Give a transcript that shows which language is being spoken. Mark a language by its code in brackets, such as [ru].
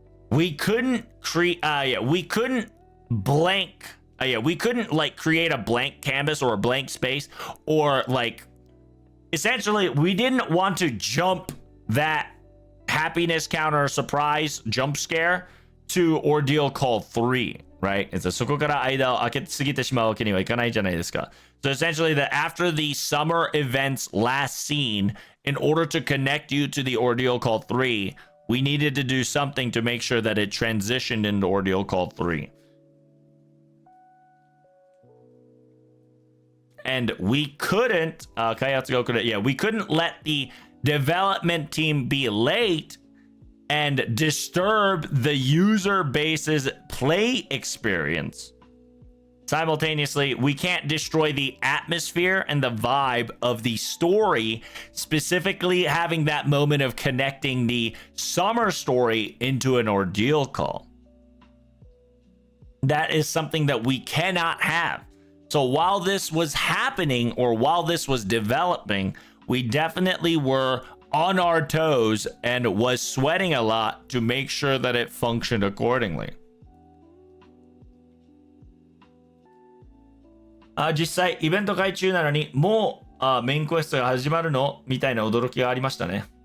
[en] we couldn't create, we couldn't like create a blank canvas or a blank space, or like, essentially, we didn't want to jump that happiness counter surprise jump scare to Ordeal Call 3, right? It's a [ja] そこから間を開けすぎてしまうわけにはいかないじゃないですか. [en] So essentially, that after the summer event's last scene, in order to connect you to the Ordeal Call 3, we needed to do something to make sure that it transitioned into Ordeal Call 3. And we couldn't, we couldn't let the development team be late and disturb the user base's play experience. Simultaneously, we can't destroy the atmosphere and the vibe of the story, specifically having that moment of connecting the summer story into an ordeal call. That is something that we cannot have. So while this was happening, or while this was developing, we definitely were on our toes and was sweating a lot to make sure that it functioned accordingly. [ja] 実際イベント会中なのにもうメインクエストが始まるのみたいな驚きがありましたね。